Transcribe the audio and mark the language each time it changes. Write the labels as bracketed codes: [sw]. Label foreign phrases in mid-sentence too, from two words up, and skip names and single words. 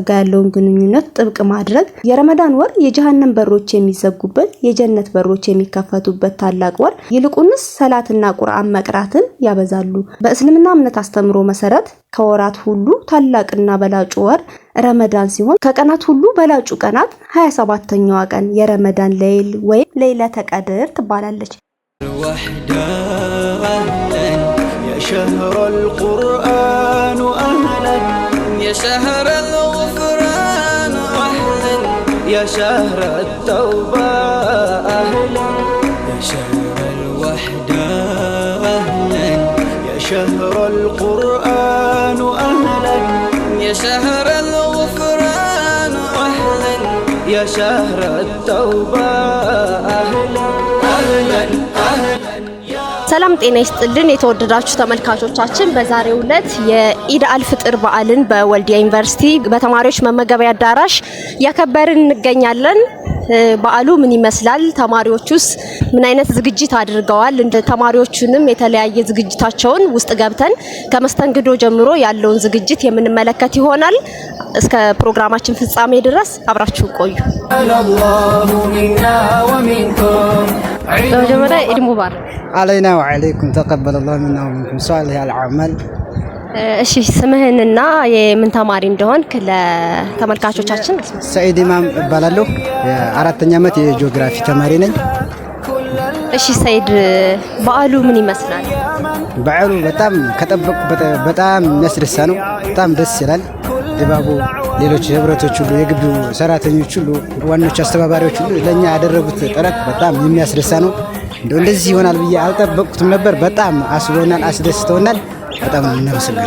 [am] ጋር ያለውን ግንኙነት ጥብቅ ማድረግ፣ የረመዳን ወር የጀሃነም በሮች የሚዘጉበት የጀነት በሮች የሚከፈቱበት ታላቅ ወር፣ ይልቁንስ ሰላትና ቁርአን መቅራትን ያበዛሉ። በእስልምና እምነት አስተምሮ መሰረት ከወራት ሁሉ ታላቅና በላጩ ወር ረመዳን ሲሆን ከቀናት ሁሉ በላጩ ቀናት 27ኛዋ ቀን የረመዳን ሌይል ወይም [ar] ليلة القدر [am] ትባላለች። [ar] يا شهر القرآن أهلا يا شهر الغفران أهلا يا شهر التوبة أهلا يا شهر الوحدة أهلا يا شهر القرآن أهلا يا شهر الغفران أهلا يا شهر التوبة أهلا أهلا أهلا [am] ሰላም ጤና ይስጥልን የተወደዳችሁ ተመልካቾቻችን፣ በዛሬው ዕለት የኢድ አልፍጥር በዓልን በወልዲያ ዩኒቨርሲቲ በተማሪዎች መመገቢያ አዳራሽ ያከበርን እንገኛለን። በዓሉ ምን ይመስላል? ተማሪዎቹስ ምን አይነት ዝግጅት አድርገዋል? እንደ ተማሪዎቹንም የተለያየ ዝግጅታቸውን ውስጥ ገብተን ከመስተንግዶ ጀምሮ ያለውን ዝግጅት የምንመለከት ይሆናል። እስከ ፕሮግራማችን ፍጻሜ ድረስ አብራችሁ ቆዩ። በመጀመሪያ [ar] عيد مبارك علينا وعليكم تقبل الله منا ومنكم صالح الأعمال። [am] እሺ ስምህንና የምን ተማሪ እንደሆንክ ለተመልካቾቻችን። ሰዒድ ኢማም እባላለሁ። የአራተኛ ዓመት የጂኦግራፊ ተማሪ ነኝ። እሺ ሰዒድ፣ በዓሉ ምን ይመስላል? በዓሉ በጣም ከጠበቁበት በጣም የሚያስደሳ ነው። በጣም ደስ ይላል ድባቡ። ሌሎች ህብረቶች ሁሉ የግቢው ሰራተኞች ሁሉ ዋኖች አስተባባሪዎች ሁሉ ለኛ ያደረጉት ጥረት በጣም የሚያስደሳ ነው። እንደዚህ ይሆናል ብዬ አልጠበቅኩትም ነበር። በጣም አስቦናል፣ አስደስተውናል። በጣም እናመሰግናለን።